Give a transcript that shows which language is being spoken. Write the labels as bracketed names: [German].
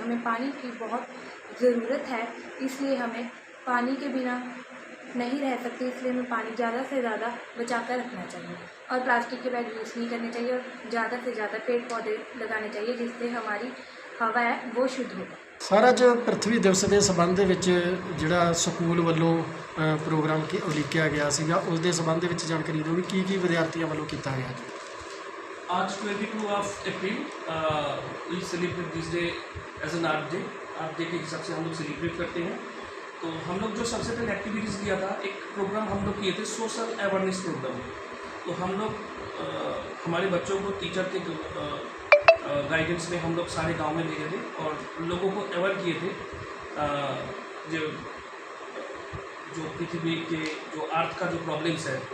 [Hindi] हमें पानी की बहुत ज़रूरत है, इसलिए हमें पानी के बिना नहीं रह सकते, इसलिए हमें पानी ज़्यादा से ज़्यादा बचा कर रखना चाहिए और प्लास्टिक के बैग यूज़ नहीं करने चाहिए और ज़्यादा से ज़्यादा पेड़ पौधे लगाने चाहिए जिससे हमारी हवा है वो शुद्ध हो। [Punjabi] ਸਰ ਅੱਜ ਪ੍ਰਿਥਵੀ ਦਿਵਸ ਦੇ ਸੰਬੰਧ ਦੇ ਵਿੱਚ ਜਿਹੜਾ ਸਕੂਲ ਵੱਲੋਂ ਪ੍ਰੋਗਰਾਮ ਉਲੀਕਿਆ ਗਿਆ ਸੀਗਾ ਉਸ ਦੇ ਸੰਬੰਧ ਦੇ ਵਿੱਚ ਜਾਣਕਾਰੀ ਦਿਓ ਵੀ ਕੀ ਵਿਦਿਆਰਥੀਆਂ ਵੱਲੋਂ ਕੀਤਾ ਗਿਆ ਜੀ। [English] आज 22 April we celebrate this day as an art day. [Hindi] Art day के हिसाब से हम लोग सेलिब्रेट करते हैं। तो हम लोग जो सबसे पहले एक्टिविटीज़ किया था, एक प्रोग्राम हम लोग किए थे सोशल अवेयरनेस प्रोग्राम। तो हम लोग हमारे बच्चों को टीचर के गाइडेंस में हम लोग सारे गांव में ले गए थे और लोगों को अवेयर किए थे जो पृथ्वी के जो अर्थ का जो प्रॉब्लम्स है।